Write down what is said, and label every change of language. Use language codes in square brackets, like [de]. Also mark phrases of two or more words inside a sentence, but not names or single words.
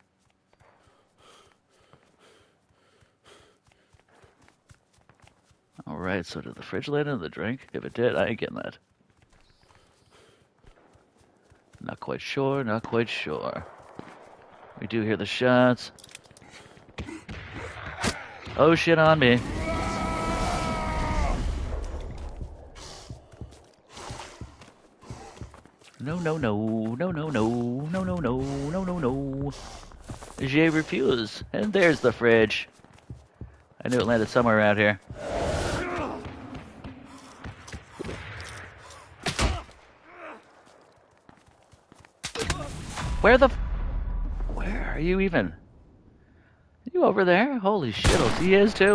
[en] Alright, so did the fridge land in the drink? If it did, I ain't getting that. Not quite sure, not quite sure. We do hear the shots. Oh shit on me. No, no, no, no, no, no, no, no, no, no, no, no. [fr] Je refuse. [en] And there's the fridge. I knew it landed somewhere around here. Where are you even? Are you over there? Holy shittles, he is too.